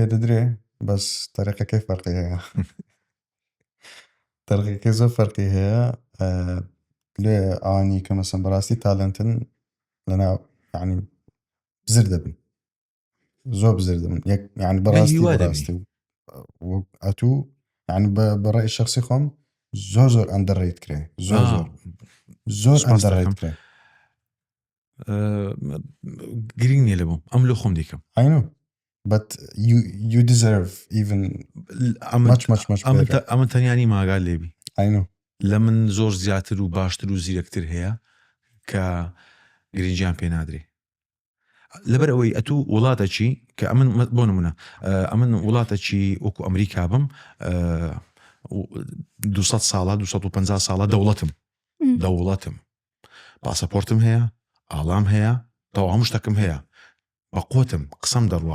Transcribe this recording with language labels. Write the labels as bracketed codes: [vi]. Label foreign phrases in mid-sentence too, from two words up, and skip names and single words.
[ckb] دەدرێ بەس تەرەقەکەی فەرقی هەیە تەرەقەکەی زۆر فەرقی هەیە لێ ئەوانی کە مەسەن بەڕاستی تالنتن لەناو ینی بزر دەبن، زۆر بزر دەبن ینی بەڕاستی ئەتوو ینی بەڕای شخصی خۆم زۆر ئەندەڕێیت کرێ، زۆر ئەندەڕێیت کرێ. گرنگ نیە لە بۆم ئەم لۆ خۆم دیکەم. [en] I know but you deserve even much better. [ckb] ئەمە تەنیانی ماگال لێبی. [en] I know [ckb] لە من زۆر زیاتر و باشتر و زیرەکتر هەیە کە گرنگیان پێ نادرێ. لەبەر ئەوەی ئەتوو وڵاتەکی کە ئەمن بۆ نمونە ئەمن وڵاتەکی وەکو ئەمریکا بم 200 ساڵە 250 ساڵە دەوڵەتم پاسەپۆرتم هەیە، ئاڵام هەیە، تەواو هەموو شتەکەم هەیە، بە قوتم قسەم دەڕوا.